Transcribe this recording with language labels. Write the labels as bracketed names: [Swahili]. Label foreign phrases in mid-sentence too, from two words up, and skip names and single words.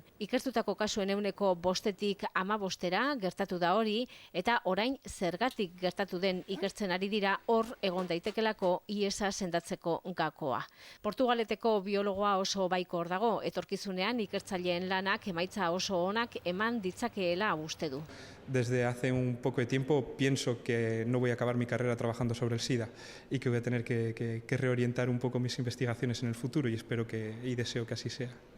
[Basque] Ikertutako kasuen 5%tik 15%ra gertatu da hori eta orain zergatik gertatu den ikertzen ari dira hor egon daitekelako IESa sendatzeko gakoa. Portugaleteko biologoa oso baikor dago, etorkizunean ikertzaileen lanak emaitza oso onak eman ditzakeela uste du. [Spanish] Desde hace un poco de tiempo pienso que no voy a acabar mi carrera trabajando sobre el SIDA y que voy a tener que reorientar un poco mis investigaciones en el futuro y espero y deseo que así sea.